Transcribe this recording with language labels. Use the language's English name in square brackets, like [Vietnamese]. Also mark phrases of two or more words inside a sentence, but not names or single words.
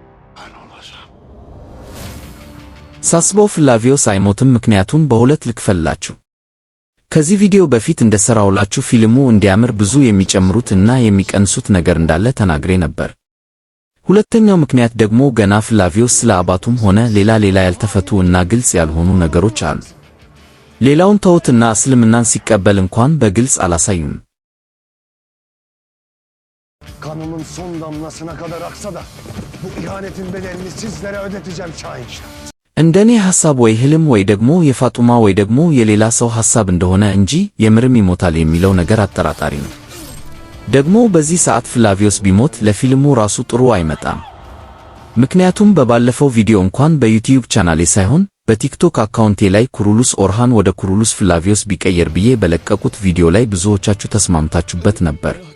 [Amharic] ሳስበው ፍላቪዮስ አይሞትም። ምክንያቱም በሁለት ልክፈልላችሁ። ከዚህ ቪዲዮ በፊት እንደሰራሁላችሁ ፊልሙ እንዲያምር ብዙ የሚጨምሩት እና የሚቀንሱት ነገር እንዳለ ተናግሬ ነበር። ሁለተኛው ምክንያት ደግሞ ገና ፍላቪዮስ ስለ አባቱም ሆነ ሌላ ያልተፈቱ እና ግልጽ ያልሆኑ ነገሮች አሉ። ሌላውን ተውትና እስልምናን ሲቀበል እንኳን በግልጽ አላሳዩም። [Turkish] Kanımın son damlasına kadar aksa da bu ihanetin bedelini sizlere ödeteceğim şahinşah. [Amharic] እንደኔ ሐሳብ ወይ ህልም ወይ ደግሞ የፋጡማ ወይ ደግሞ የሌላ ሰው ሐሳብ እንደሆነ እንጂ የምርም ይሞታል የሚለው ነገር አጠራጣሪ ነው። ደግሞ በዚህ ሰዓት ፍላቪዮስ ቢሞት ለፊልሙ ራሱ ጥሩ አይመጣም። ምክንያቱም በባለፈው ቪዲዮ እንኳን በዩቲዩብ ቻናሌ ሳይሆን በቲክቶክ አካውንቴ ላይ ኩሩሉስ ኦርሃን ወደ ኩሩሉስ ፍላቪዮስ ቢቀየር ብዬ በለቀቁት ቪዲዮ ላይ ብዙዎቻችሁ ተስማምታችሁበት ነበር።